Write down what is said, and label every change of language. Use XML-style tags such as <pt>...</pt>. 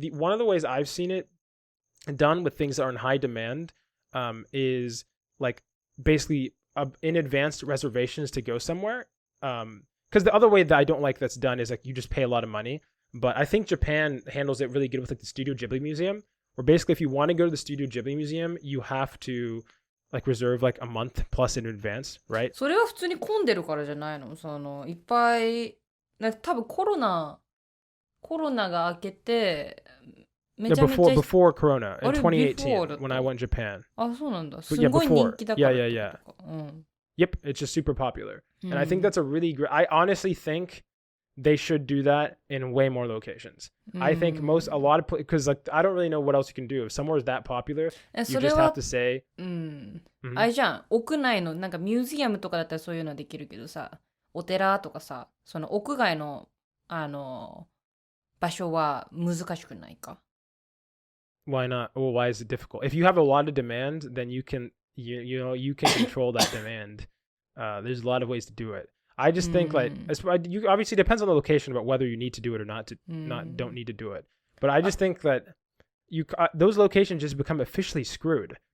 <en>One of the ways I've seen it done with things that are in high demand is like basically in advanced reservations to go somewhere. Because the other way that I don't like that's done is like you just pay a lot of money. But I think Japan handles it really good with like the Studio Ghibli Museum, where basically if you want to go to the Studio Ghibli Museum, you have to like reserve like a month plus in advance, right?</en> <ja>それは普通に混んでるからじゃないの？いっぱい、多分コロナが明けて、めちゃめちゃ</ja> <en>before Corona in 2018 when I went to Japan.</en> <ja>あ、そうなんだ。すごい人気だから。</ja> <en>Yeah. Yep, it's just super popular. And I think that's a really great, I honestly think they should do that in way more locations. I think a lot of, because like I don't really know what else you can do. If somewhere is that popular, you just have to say.</en> <ja>あれじゃん、屋内のなんかミュージアムとかだったらそういうのできるけどさ、お寺とかさ、その屋外の場所は難しくないか？</ja> <en>Why not? Well, why is it difficult? If you have a lot of demand, then you can you can control that demand. There's a lot of ways to do it. I just think like you obviously depends on the location about whether you need to do it or not don't need to do it. But I just think that those locations just become officially screwed.</en>